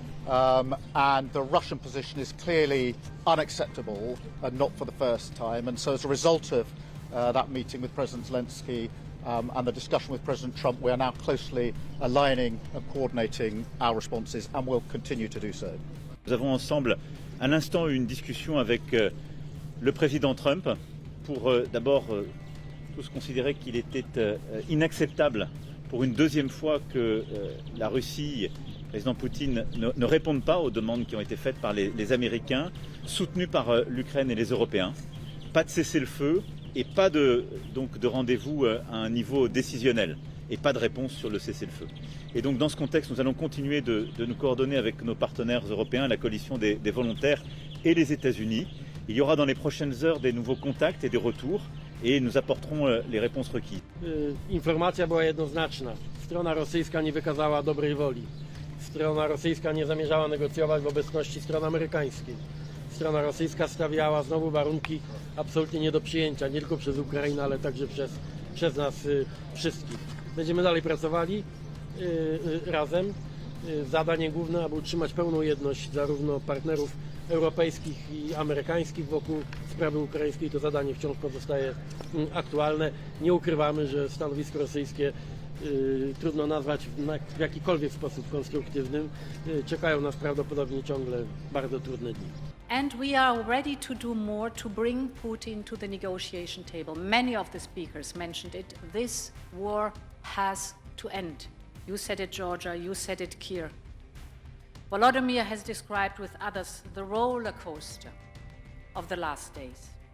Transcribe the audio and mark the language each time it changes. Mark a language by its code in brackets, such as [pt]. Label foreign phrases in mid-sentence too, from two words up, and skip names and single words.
[en] And the Russian position is clearly unacceptable and not for the first time. And so as a result of that meeting with President Zelensky and the discussion with President Trump, we are now closely aligning and coordinating our responses and will continue to do so. [fr] Nous avons ensemble à l'instant eu une discussion avec le président Trump pour d'abord tous considérer qu'il était inacceptable pour une deuxième fois que la Russie, le président Poutine, ne réponde pas aux demandes qui ont été faites par les Américains, soutenus par l'Ukraine et les Européens. Pas de cessez-le-feu et pas de rendez-vous à un niveau décisionnel et pas de réponse sur le cessez-le-feu. Et donc dans ce contexte, nous allons continuer de nous coordonner avec nos partenaires européens, la coalition des volontaires et les États-Unis. Il y aura dans les prochaines heures des nouveaux contacts et des retours et nous apporterons les réponses requises. [pl] Informacja była jednoznaczna. Strona rosyjska nie wykazała dobrej woli. Strona rosyjska nie zamierzała negocjować w obecności strony amerykańskiej. Strona rosyjska stawiała znowu warunki absolutnie nie do przyjęcia, nie tylko przez Ukrainę, ale także przez nas wszystkich. Będziemy dalej pracowali razem. Zadanie główne, aby utrzymać pełną jedność zarówno partnerów europejskich i amerykańskich wokół sprawy ukraińskiej. To zadanie wciąż pozostaje aktualne. Nie ukrywamy, że stanowisko rosyjskie trudno nazwać w jakikolwiek sposób konstruktywnym. Czekają nas prawdopodobnie ciągle bardzo trudne dni. [en] And we are ready to do more to bring Putin to the negotiation table. Many of the speakers mentioned it. This war has to end. You said it, Georgia. You said it, Keir. Volodymyr has described with others the roller coaster of the last days.